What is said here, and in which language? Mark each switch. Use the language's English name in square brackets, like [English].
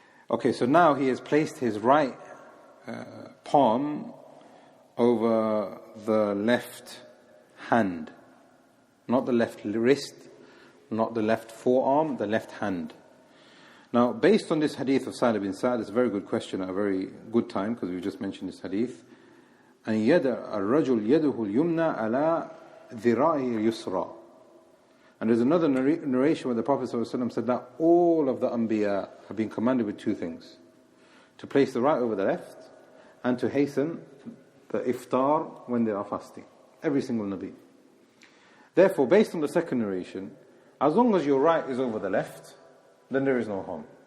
[English] Okay, so now he has placed his right palm over the left hand. Not the left wrist, not the left forearm, the left hand. Now, based on this hadith of Salih bin Sa'd, it's a very good question at a very good time, because we just mentioned this hadith. [Arabic] أن يدع الرجل يده اليمنى على ذراعه اليسرى. [English] And there's another narration where the Prophet ﷺ said that all of the Anbiya have been commanded with 2 things. To place the right over the left, and to hasten the iftar when they are fasting. Every single Nabi. Therefore, based on the second narration, as long as your right is over the left, then there is no harm.